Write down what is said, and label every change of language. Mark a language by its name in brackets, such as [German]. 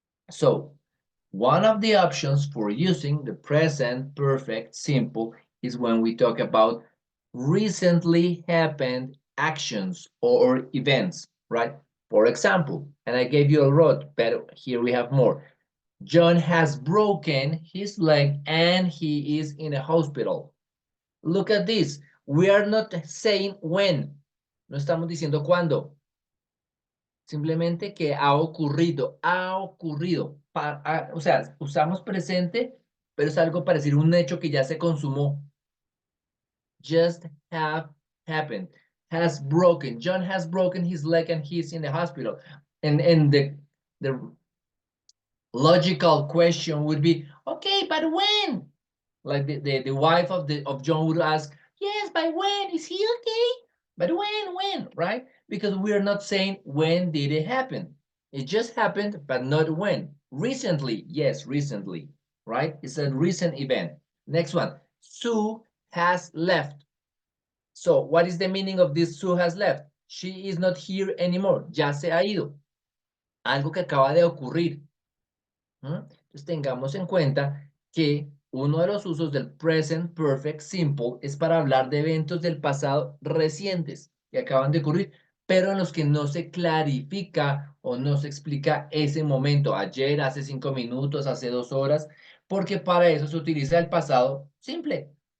[English] So, one of the options for using the present perfect simple is when we talk about recently happened actions or events, right? For example, and I gave you a lot, but here we have more. John has broken his leg and he is in a hospital. Look at this. We are not saying when. [Spanish] No estamos diciendo cuándo. Simplemente que ha ocurrido, ha ocurrido. O sea, usamos presente, pero es algo para decir un hecho que ya se consumó. [English] Just have happened. Has broken. John has broken his leg and he's in the hospital. And the logical question would be, okay, but when? Like the wife of John would ask, yes, by when? Is he okay? But when, right? Because we're not saying when did it happen. It just happened, but not when. Recently, yes, recently, right? It's a recent event. Next one, Sue has left. So what is the meaning of this Sue has left? She is not here anymore. [Spanish] Ya se ha ido. Algo que acaba de ocurrir. Entonces tengamos en cuenta que uno de los usos del present perfect simple es para hablar de eventos del pasado recientes que acaban de ocurrir, pero en los que no se clarifica o no se explica ese momento, ayer, hace 5 minutos, hace 2 horas, porque para eso se utiliza el pasado simple.